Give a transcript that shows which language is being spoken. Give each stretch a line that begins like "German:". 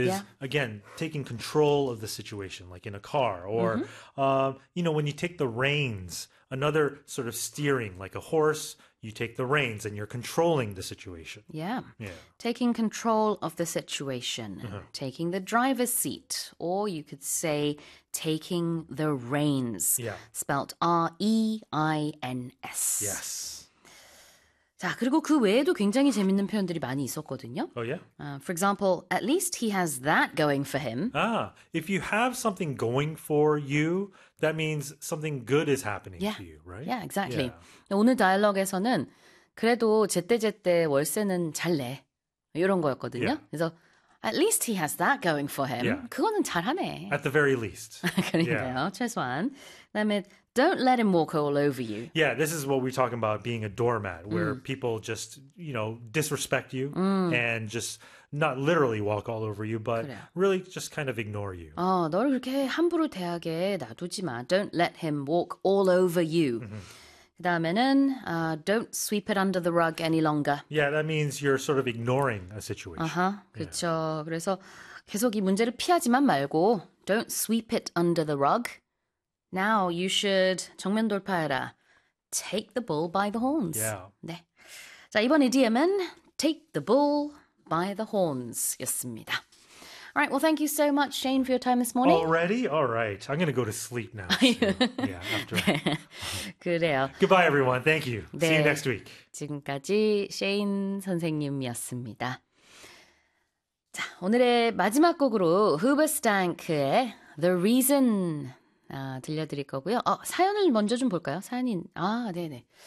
English: is, again, taking control of the situation, like in a car, or when you take the reins, another sort of steering, like a horse, you take the reins and you're controlling the situation. Yeah, Yeah. taking control of the situation, taking the driver's seat, or you could say taking the reins, Yeah. spelt REINS. Yes.
Korean: 자, 그리고 그 외에도 굉장히 재밌는 표현들이 많이 있었거든요.
English: Oh yeah. For example, at least he has that going for him. Ah, if you have something going for you, that means something good is happening Yeah, to you, right? exactly. Yeah.
Korean: 오늘 다이얼로그에서는 그래도 제때제때 월세는 잘 내. 이런 거였거든요.
English: Yeah.
Korean: 그래서
English: at least he has that going for him. Yeah.
Korean: 그거는 잘하네.
English: At the very least. Yeah.
Korean: 그러니까요, 최소한. 그다음에
English: don't let him walk all over you. Yeah, this is what we're talking about being a doormat, where people just, disrespect you and just not literally walk all over you, but
Korean: 그래요.
English: really just kind of ignore you.
Korean: 너를 그렇게 함부로 대하게 놔두지 마.
English: Don't let him walk all over you.
Korean: 그다음에는
English: don't sweep it under the rug any longer. Yeah, that means you're sort of ignoring a situation.
Korean: 그렇죠. 그래서 계속 이 문제를 피하지만 말고
English: don't sweep it under the rug. Now you should
Korean: 정면 돌파해라.
English: Take the bull by the horns.
Korean: 예. 네. 자, 이번 이디엄은
English: take the bull by the horns
Korean: 였습니다.
English: All right, well, thank you so much, Shane, for your time this morning. Already? All right. I'm going to go to sleep now, so yeah, after.
Korean: 네, 그래요.
English: Goodbye, everyone. Thank you. See you
Korean: 네,
English: next week.
Korean: 지금까지 셰인 선생님이었습니다. 자, 오늘의 마지막 곡으로 후버스탱크의 The Reason 들려드릴 거고요. 사연을 먼저 좀 볼까요? 사연이, 네네.